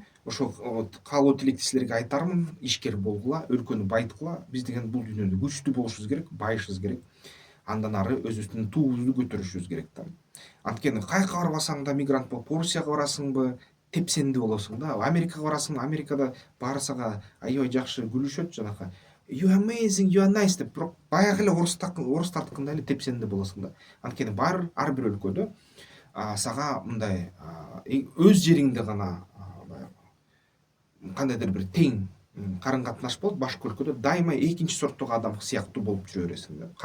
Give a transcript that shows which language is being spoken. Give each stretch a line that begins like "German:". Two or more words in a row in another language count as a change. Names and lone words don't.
Kyrgyz: Ошол каалоо тилекти силерге айтармын. Ишкер болгула, өлкөнү байыткыла. Биз деген бул дүйнөдө күчтүү болушубуз керек, байышыбыз керек. Андан ары өзүбүздүн туубузду көтөрүшүбүз керек да. Анткени кайка барбасаң да мигрант болуп, Орусияга барасыңбы, тепсенди болосуң да. Америкага барасың, Америкада баары сага аябай жакшы күлүшөт, жанакы
English: you amazing, you are nice
Kyrgyz: деп, бирок баягы эле орустардыкындай эле тепсенди болосуң да. Анткени ар бир өлкөдө сага мындай өз жериңде гана кандайдыр бир тең карын катнаш болот, башка өлкөдө дайыма экинчи сорттогу адам сыяктуу болуп жүрө бересиң да.